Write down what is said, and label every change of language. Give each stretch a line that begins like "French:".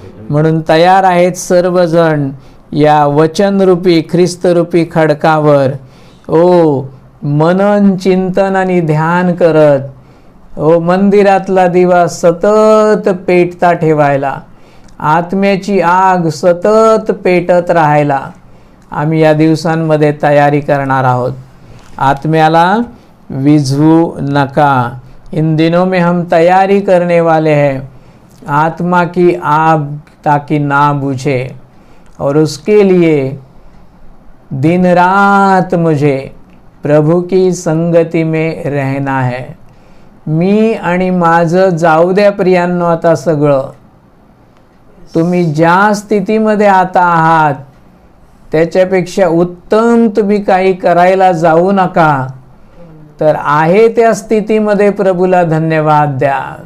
Marathi: म्हणून तयार आहेत सर्वजण या वचनरूपी ख्रिस्तरूपी खडकावर मनन, चिंतन आणि ध्यान करत मंदिरातला दिवा सतत पेटता ठेवायला, आत्म्याची आग सतत पेटत राहायला आम्ही या दिवसांमध्ये तयारी करणार आहोत. आत्म्याला विझवू नका.
Hindi: इन दिनों में हम तैयारी करने वाले हैं आत्मा की आग ताकि ना बुझे, और उसके लिए दिन रात मुझे प्रभु की संगती में रहना है.
Marathi: मी आणि माझं जाऊ द्या प्रियांनो. आता सगळं तुम्ही ज्या स्थितीमध्ये आता आहात त्याच्यापेक्षा उत्तम तुम्ही काही करायला जाऊ नका. तर आहे त्या स्थितीमध्ये प्रभूला धन्यवाद द्या.